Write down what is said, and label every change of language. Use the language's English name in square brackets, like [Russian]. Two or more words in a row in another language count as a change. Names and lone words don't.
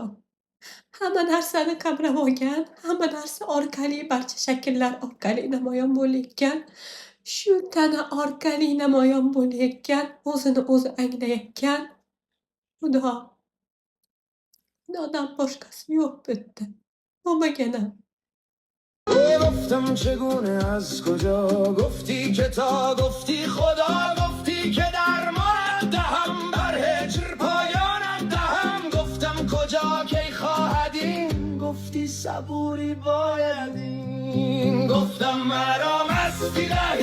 [Uzbek] Hamma narsani qamrab olgan, hamma narsa orqali, barcha shakllar orqali namoyon bo'layotgan, shu tana orqali namoyon bo'layotgan, o'zini o'zi anglayotgan Xudo. Xudodan boshqasi yo'q bu yerda. Bo'lmaganam. [Persian] گفتم چگونه از کجا گفتی که تا گفتی خدا گفتی که درمانت دهم بر هجر پایانت دهم گفتم کجا کی خواهد این گفتی صبوری باید این گفتم مرا مستی